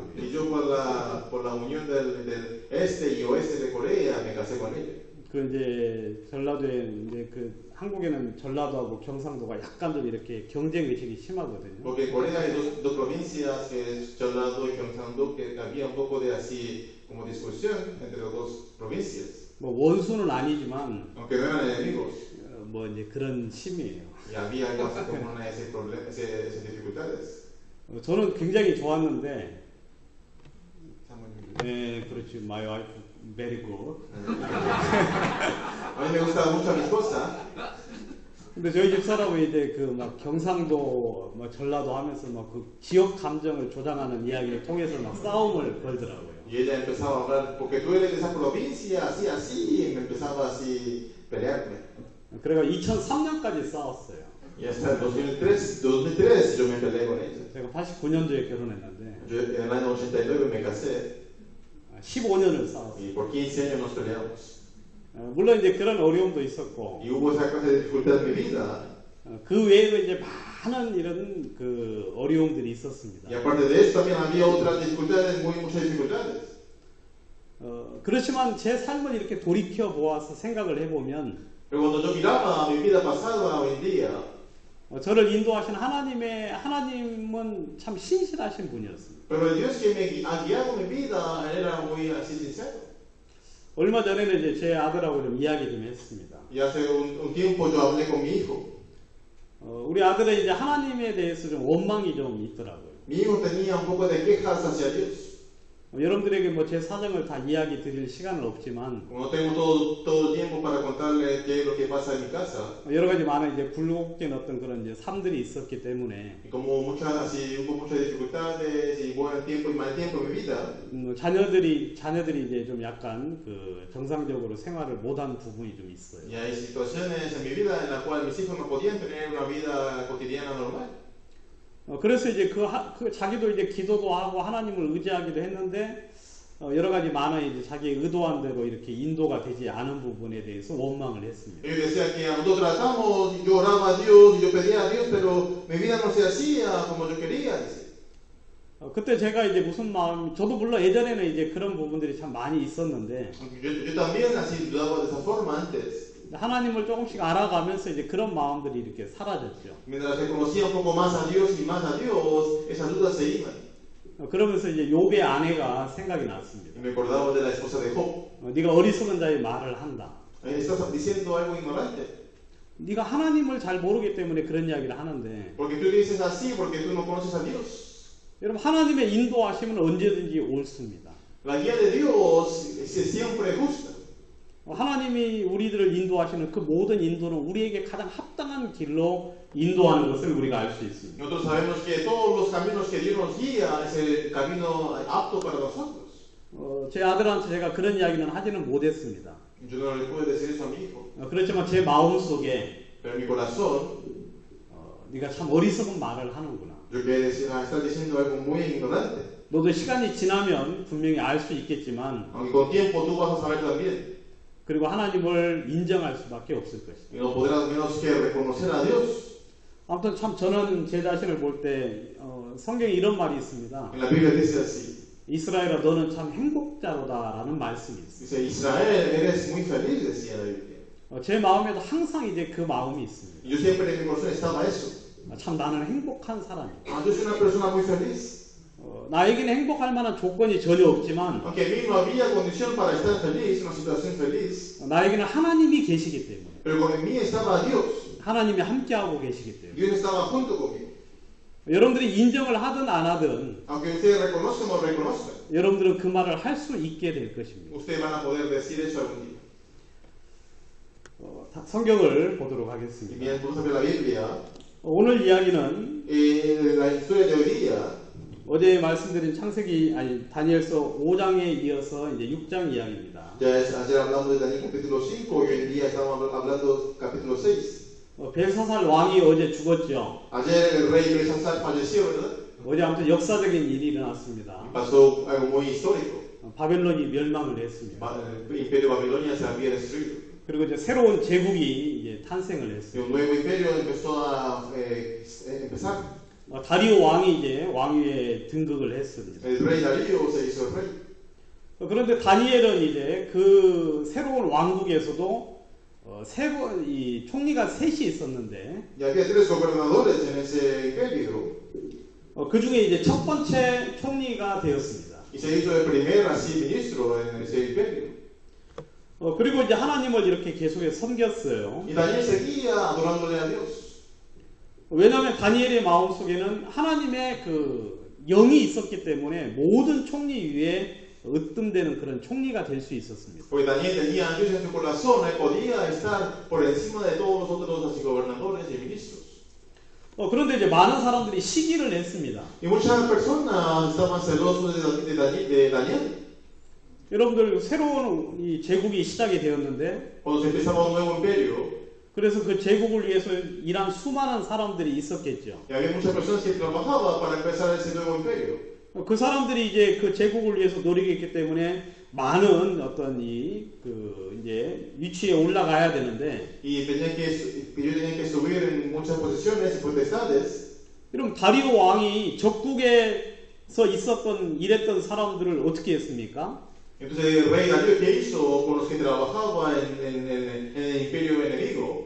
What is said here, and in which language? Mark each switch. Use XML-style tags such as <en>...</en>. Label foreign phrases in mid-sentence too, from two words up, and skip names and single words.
<es>Y</es> <ko>위해서</ko> <es>yo por la unión del este y oeste de Corea me casé con ella.</es> <ko>그 이제 전라도에 이제 한국에는 전라도하고 경상도가 약간 좀 이렇게 경쟁 의식이 심하거든요.</ko> <es>Porque en Corea hay dos provincias, que es Jeollado y Gyeongsang-do, que había un poco de así como discusión entre las dos provincias.</es> <ko>뭐 원수는 아니지만</ko> <es>Aunque no eran enemigos.</es> <ko>뭐 이제 그런 심이에요.</ko> <es>Y había algo así como esas dificultades.</es> <ko>저는 굉장히 좋았는데, 네, 그렇지,</ko> <en>my wife very good.</en> <es>A mí me gustaba mucho a mi esposa.</es> <ko>근데 저희 집 사람은 이제 그 막 경상도, 막 전라도 하면서 막 그 지역 감정을 조장하는 이야기를 통해서 막 싸움을 걸더라고요.</ko> <es>Y ella empezaba a hablar, porque tú eres de esa provincia, así, así, y me empezaba así a pelearme.</es> <ko>그래가 2003년까지 싸웠어요.</ko> <es>Y hasta el 2003 yo me peleé con ella.</es> <ko>제가 89년도에 결혼했는데</ko> <es>Yo en el año 89 me casé</es> <ko>15년을 싸웠어요.</ko> <es>y por 15 años nos peleamos.</es> <ko>물론 이제 그런 어려움도 있었고</ko> <es>Y hubo esa clase de dificultad en mi vida.</es> <ko>그 외에도 이제 많은 이런 그 어려움들이 있었습니다.</ko> <es>Y aparte de eso también había otras dificultades, muchas dificultades.</es> <ko>그렇지만 제 삶을 이렇게 돌이켜 보아서 생각을 해보면</ko> <es>Pero cuando yo miraba mi vida pasada hoy en día,</es> <ko>저를 인도하신 하나님은 참 신실하신 분이었습니다.</ko> <es>pero el Dios que me ha guiado mi vida, Él era muy así sincero.</es> <ko>얼마 전에는 이제 제 아들하고 좀 이야기 좀 했습니다.</ko> <es>Y hace un tiempo yo hablé con mi hijo.</es> <ko>우리 아들은 이제 하나님에 대해서 좀 원망이 좀 있더라고요.</ko> <es>Mi hijo tenía un poco de quejas hacia Dios.</es> <ko>여러분들에게 뭐 제 사정을 다 이야기 드릴 시간은 없지만</ko> <es>No tengo todo el tiempo para contarle qué es lo que pasa en mi casa.</es> <ko>여러 가지 많은 이제 굴곡된 어떤 그런 이제 삶들이 있었기 때문에</ko> <es>Y como hubo muchas dificultades y buen tiempo y mal tiempo en mi vida,</es> <ko>자녀들이 이제 좀 약간 그 정상적으로 생활을 못한 부분이 좀 있어요.</ko> <es>y hay situaciones en mi vida en las cuales mis hijos no podían tener una vida cotidiana normal.</es> <ko>그래서 이제 자기도 이제 기도도 하고 하나님을 의지하기도 했는데 여러 가지 많은 이제 자기 의도한 대로 이렇게 인도가 되지 않은 부분에 대해서 원망을 했습니다.</ko> <es>Ellos decían que nosotros tratamos, yo oraba a Dios y yo pedía a Dios, pero mi vida no se hacía como yo quería.</es> <ko>그때 제가 이제 무슨 마음, 저도 물론 예전에는 이제 그런 부분들이 참 많이 있었는데</ko> <es>Yo también así dudaba de esa forma antes.</es> <ko>하나님을 조금씩 알아가면서 이제 그런 마음들이 이렇게 사라졌죠.</ko> <es>Mientras se conocía un poco más a Dios y más a Dios, esas dudas se iban.</es> <ko>그러면서 이제 욥의 아내가 생각이 났습니다.</ko> <es>Y me acordaba de la esposa de Job.</es> <ko>네가 어리석은 자의 말을 한다.</ko> <es>Estás diciendo algo ignorante.</es> <ko>네가 하나님을 잘 모르기 때문에 그런 이야기를 하는데</ko> <es>Porque tú dices así, porque tú no conoces a Dios.</es> <ko>여러분 하나님의 인도하심은 언제든지 옳습니다.</ko> <es>La guía de Dios es siempre justa.</es> <ko>하나님이 우리들을 인도하시는 그 모든 인도는 우리에게 가장 합당한 길로 인도하는 것을 우리가 알 수 있습니다.</ko> <es>Nosotros sabemos que todos los caminos que Dios nos guía es el camino apto para nosotros.</es> <ko>제 아들한테 제가 그런 이야기는 하지는 못했습니다.</ko> <es>Yo no le puedo decir eso a mi hijo.</es> <ko>그렇지만 제 마음 속에</ko> <es>Pero en mi corazón,</es> <ko>네가 참 어리석은 말을 하는구나.</ko> <es>yo quiero decir, estás diciendo algo muy ignorante.</es> <ko>너도 시간이 지나면 분명히 알 수 있겠지만</ko> <es>Aunque con tiempo tú vas a saber también.</es> <ko>그리고 하나님을 인정할 수밖에 없을 것이다.</ko> <es>Y no podrás menos que reconocer a Dios.</es> <ko>아무튼 참 저는 제 자신을 볼 때 성경에 이런 말이 있습니다.</ko> <es>En la Biblia dice así.</es> <ko>이스라엘아 너는 참 행복자로다라는 말씀이 있습니다.</ko> <es>Dice, Israel, eres muy feliz, decía la Biblia.</es> <ko>제 마음에도 항상 이제 그 마음이 있습니다.</ko> <es>Y yo siempre en mi corazón estaba eso.</es> <ko>참 나는 행복한 사람이다.</ko> <es>Yo soy una persona muy feliz.</es> <ko>나에게는 행복할 만한 조건이 전혀 없지만</ko> <es>Aunque a mí no había condición para estar feliz, una situación feliz.</es> <ko>나에게는 하나님이 계시기 때문에</ko> <es>Pero con mí estaba Dios.</es> <ko>하나님이 함께하고 계시기 때문에</ko> <es>Dios estaba junto conmigo.</es> <ko>여러분들이 인정을 하든 안 하든</ko> <es>Aunque ustedes reconozcan o no reconozcan,</es> <ko>여러분들은 그 말을 할 수 있게 될 것입니다.</ko> <es>ustedes van a poder decir eso algún día.</es> <ko>성경을 보도록</ko> <es>Y</es> <ko>하겠습니다.</ko> <es>bien, vamos a ver la Biblia.</es> <ko>오늘 이야기는</ko> <es>La historia de hoy día,</es> <ko>어제 말씀드린 다니엘서 5장에 이어서 이제 6장 이야기입니다.</ko> <es>ayer hablamos de Daniel capítulo 5 y hoy en día estamos hablando capítulo 6.</es> <ko>벨사살 왕이 어제 죽었죠.</ko> <es>Ayer el rey Belsasar falleció, ¿verdad?</es> <ko>어제 아무튼 역사적인 일이 일어났습니다.</ko> <es>Pasó algo muy histórico.</es> <ko>바벨론이 멸망을 했습니다.</ko> <es>El imperio de Babilonia se había destruido.</es> <ko>그리고 이제 새로운 제국이 이제 탄생을</ko> <es>Y</es> <ko>했어요.</ko> <es>un nuevo imperio empezó a empezar.</es> <ko>다리오 왕이 이제 왕위에 등극을 했습니다.</ko> <es>El rey Darío se hizo rey.</es> <ko>그런데 다니엘은 이제 그 새로운 왕국에서도 이 총리가 셋이 있었는데</ko> <es>Y había 3 gobernadores en ese imperio.</es> <ko>그 중에 이제 첫 번째 총리가 되었습니다.</ko> <es>Y se hizo el primer así ministro en ese imperio.</es> <ko>그리고 이제 하나님을 이렇게 계속해서 섬겼어요.</ko> <es>Y Daniel seguía adorándole a Dios.</es> <ko>왜냐하면 다니엘의 마음속에는 하나님의 그 영이 있었기 때문에 모든 총리 위에 으뜸되는 그런 총리가 될 수 있었습니다.</ko> <es>Porque Daniel tenía a Dios en su corazón, él podía estar por encima de todos los otros así, gobernadores y ministros.</es> <ko>그런데 이제 많은 사람들이 시기를 했습니다.</ko> <es>Y muchas personas estaban celosos de Daniel.</es> <ko>여러분들 새로운 이 제국이 시작이 되었는데</ko> <es>Cuando se empezaba un nuevo imperio,</es> <ko>그래서 그 제국을 위해서 일한 수많은 사람들이 있었겠죠.</ko> <es>y había muchas personas que trabajaban para empezar ese nuevo imperio.</es> <ko>그 사람들이 이제 그 제국을 위해서 노력했기 때문에 많은 어떤 이제 위치에 올라가야 되는데,</ko> <es>Y ellos tenían que subir en muchas posiciones y potestades.</es> <ko>그럼 다리오 왕이 적국에서 일했던 사람들을 어떻게 했습니까?</ko> <es>Entonces el rey Darío, ¿qué hizo con los que trabajaban en el imperio enemigo?</es>